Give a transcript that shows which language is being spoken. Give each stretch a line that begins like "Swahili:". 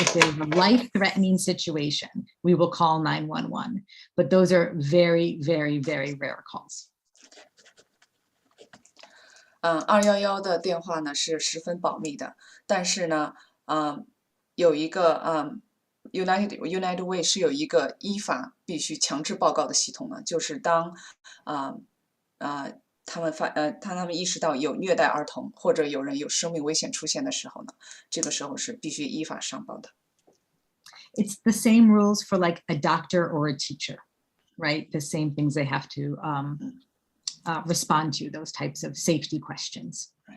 English: If there's a life-threatening situation, we will call 911. But those are very, very, very rare calls.
Chinese: 211的电话呢是十分保密的，但是呢，有一个United Way 是有一个依法必须强制报告的系统呢，就是当他们意识到有虐待儿童或者有人有生命危险出现的时候呢，这个时候是必须依法上报的。
English: It's the same rules for like a doctor or a teacher. right? The same things they have to respond to, those types of safety questions.